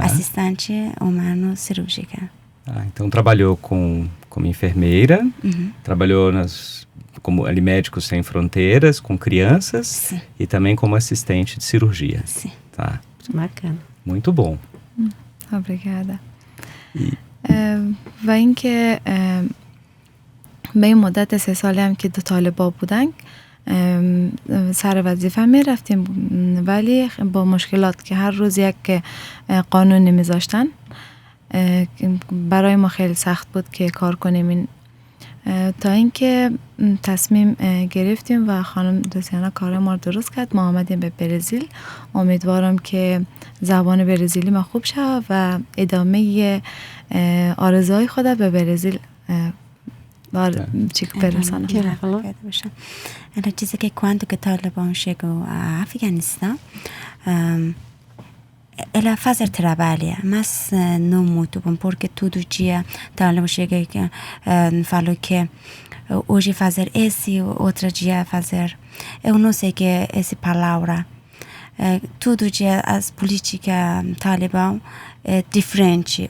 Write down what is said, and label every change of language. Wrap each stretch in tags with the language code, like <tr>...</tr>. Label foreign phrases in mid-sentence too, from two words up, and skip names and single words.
<pt>Assistente humano cirúrgica. Então trabalhou como enfermeira, trabalhou como ali Médicos Sem Fronteiras, com crianças, sim, e também como assistente de cirurgia. Sim. Tá. Bacana. Muito bom. Obrigada.</pt> <fa>و اینکه به این مدت 3 ساله هم که دو طالبا بودن سر وظیفه می رفتیم، ولی با مشکلات که هر روز یک قانون نمیذاشتن، برای ما خیلی سخت بود که کار کنیم. تا اینکه تصمیم گرفتیم و خانم دوسیانا کار ما رو درست کرد، ما آمدیم به برزیل. امیدوارم که زبان برزیلی ما خوب شد و ادامه آرزوهای خود به برزیل برسانم.</fa> <pt>Ela diz que quando que o Talibã chegou a Afeganistão, ela faz trabalho, mas não muito bom, porque todo dia o Talibã chega e fala que hoje fazer esse, outro dia fazer, eu não sei que é essa palavra, tudo dia as políticas talibã é diferente.</pt>